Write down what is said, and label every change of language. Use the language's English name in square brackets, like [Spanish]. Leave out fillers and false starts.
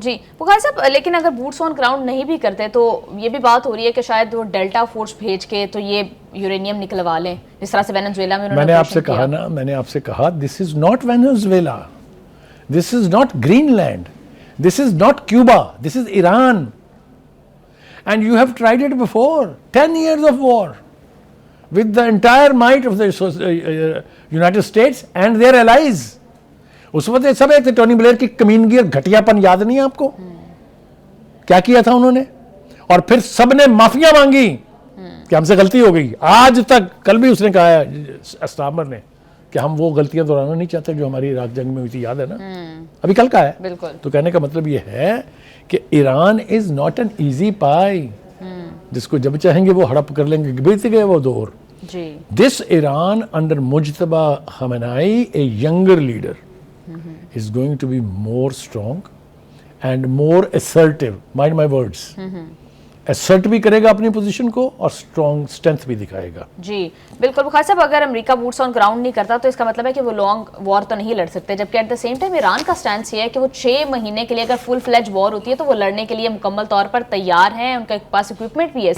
[Urdu] جی بخاری صاحب، لیکن اگر بوٹس آن گراؤنڈ نہیں بھی کرتے تو یہ بھی بات ہو رہی ہے کہ شاید وہ ڈیلٹا فورس بھیج کے تو یہ یورینیم نکلوا لیں، جس طرح سے وینزویلا میں میں نے آپ سے کہا [English] نا، میں نے آپ سے کہا this is not Venezuela, this is not Greenland, this is not Cuba, this is Iran, and you have tried it before. 10 years of war with the entire might of the United States and their allies. [Urdu] اس وقت سب ایک Tony Blair کی کمینگی اور گھٹیا پن یاد نہیں آپ کو؟ کیا کیا تھا انہوں نے؟ اور پھر سب نے معافیاں مانگی کہ ہم سے غلطی ہو گئی. آج تک، کل بھی اس نے کہا ہے اسٹارمر نے کہ ہم وہ غلطیاں دہرانا نہیں چاہتے جو ہماری عراق جنگ میں ہوئی تھی، یاد ہے نا؟ ابھی کل کا ہے. بالکل. تو کہنے کا مطلب یہ ہے کہ Iran [English] is not an easy pie [Urdu] جس کو جب چاہیں گے وہ ہڑپ کر لیں گے. بیت گئے وہ دور. [English] This Iran under Mojtaba Khamenei a younger leader is going to be more strong and more assertive. Mind my words. [Urdu] assert بھی کرے گا اپنی پوزیشن کو اور اسٹرانگ اسٹرینتھ بھی دکھائے گا. جی بالکل. بخاری صاحب، اگر امریکہ بوٹس آن گراؤنڈ نہیں کرتا تو اس کا مطلب ہے کہ وہ لانگ وار تو نہیں لڑ سکتے، جبکہ [English] at the same time [Urdu] Iran کا سٹینس یہ ہے کہ وہ 6 مہینے کے لیے اگر فل فلیج وار ہوتی ہے تو وہ لڑنے کے لیے مکمل طور پر تیار ہیں، ان کے پاس اکوپمنٹ بھی ہے.